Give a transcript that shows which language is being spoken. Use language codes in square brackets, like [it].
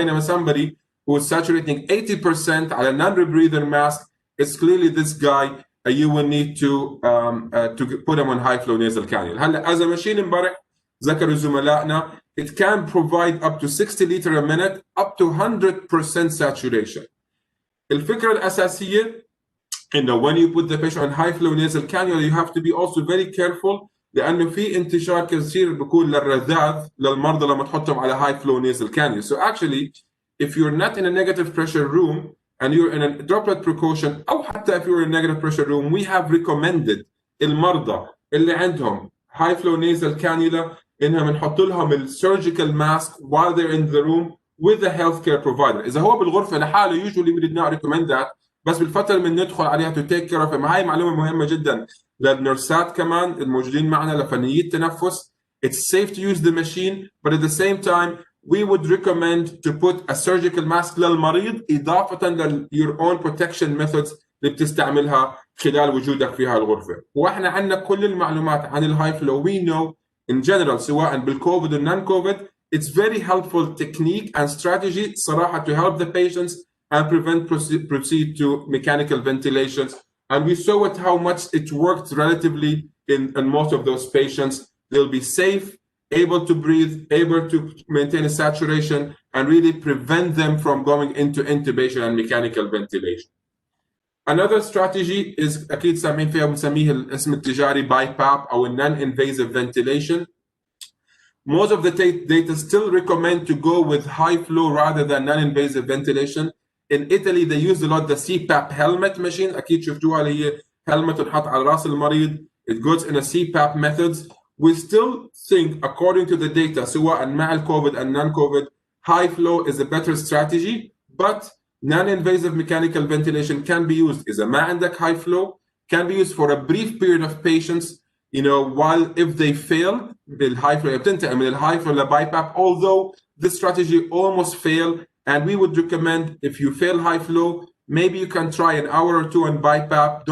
[en] بينما somebody who is saturating 80% على non-rebreather mask, it's clearly this guy you will need to put him on high flow nasal cannula. هلا as a machine [ar] امبارح ذكروا زملائنا, [en] it can provide up to 60 liter a minute, up to 100% saturation. [ar] الفكرة الأساسية [en] when you put the patient on high flow nasal cannula, you have to be also very careful [ar] لانه في انتشار كثير بيكون للرذاذ للمرضى لما تحطهم على high flow nasal cannula. [en] So actually if you're not in a negative pressure room and you're in a droplet precaution او حتى if you're in a negative pressure room, we have recommended [ar] المرضى اللي عندهم [en] high flow nasal cannula [ar] انهم نحط لهم السيرجيكال ماسك [en] while they're in the room with the healthcare provider. [ar] اذا هو بالغرفه لحاله [en] usually we did not recommend that, [ar] بس بالفتره اللي ندخل عليها [en] to take care of him. [ar] هاي معلومه مهمه جدا للنرسات كمان الموجودين معنا لفنيي التنفس. [en] It's safe to use the machine, but at the same time we would recommend to put a surgical mask [ar] للمريض إضافة [en] your own protection methods [ar] اللي بتستعملها خلال وجودك في هاي الغرفة. وإحنا عندنا كل المعلومات عن الهاي فلو. [en] We know in general [ar] سواء بالكوفيد [en] و non-COVID, it's very helpful technique and strategy صراحة to help the patients and proceed to mechanical ventilations. And we saw it how much it worked relatively in most of those patients. They'll be safe, able to breathe, able to maintain a saturation, and really prevent them from going into intubation and mechanical ventilation. Another strategy is [ar] أكيد سامعين فيها بنسميه الاسم التجاري [en] BiPAP أو non-invasive ventilation. Most of the data still recommend to go with high flow rather than non-invasive ventilation. In Italy, they use a lot the CPAP helmet machine. [ar] أكيد شفتوها اللي هي helmet تنحط على راس المريض. [en] It goes in a CPAP methods. We still think, according to the data, [ar] سواء مع الكوفيد [en] and non-COVID, high flow is a better strategy, but non-invasive mechanical ventilation can be used. [ar] إذا ما عندك [en] high flow, can be used for a brief period of patients, you know, while if they fail, بالhigh flow [ar] بتنتقل من [en] الhigh flow لBiPAP, although this strategy almost failed, and we would recommend if you fail high flow, maybe you can try an hour or two on BiPAP.